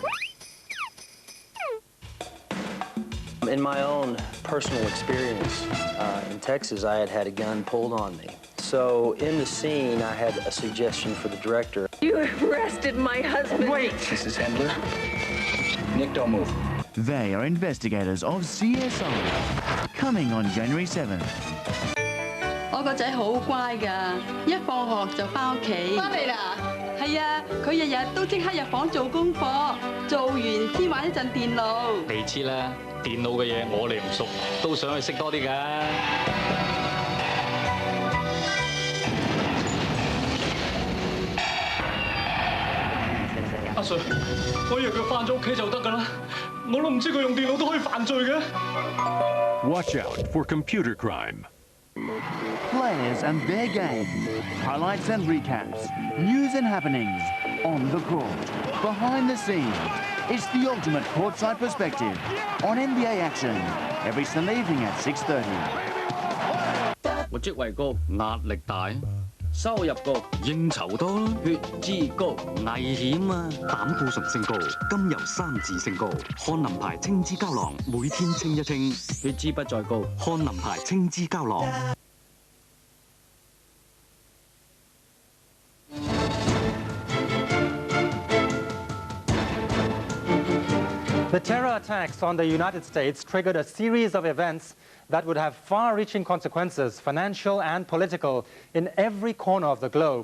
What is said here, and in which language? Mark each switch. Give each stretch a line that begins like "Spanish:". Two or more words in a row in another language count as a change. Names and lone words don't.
English: In my own personal experience in Texas, I had had a gun pulled on me. So in the scene, I had a suggestion for the director. You arrested my husband. Wait! Mrs. Hendler, Nick, don't move. They are investigators of CSI, coming on January 7th.
Cantonese: 我個仔好乖㗎，一放學就返屋企。返嚟啦？係啊，佢日日都即刻入房做功課，做完先玩一陣電腦。你知啦，電腦嘅嘢我哋唔熟，都想去識多啲㗎。阿 Sir， 我以為佢返咗屋企就得㗎啦，我都唔知佢用電腦都可以犯罪嘅。
English: Watch out for computer crime. Players and their games, highlights and recaps, news and happenings, on the court, behind the scenes. It's the ultimate courtside perspective on NBA action every Sunday evening at 6:30.
Cantonese: 我職位高，壓力大，收入高，應酬多啦，血脂高，危險啊，膽固醇升高，甘油三酯升高，漢林牌青脂膠囊每天清一清，血脂不再高，漢林牌青脂膠囊。
English: The terror attacks on the United States triggered a series of events that would have far-reaching consequences, financial and political, in every corner of the globe.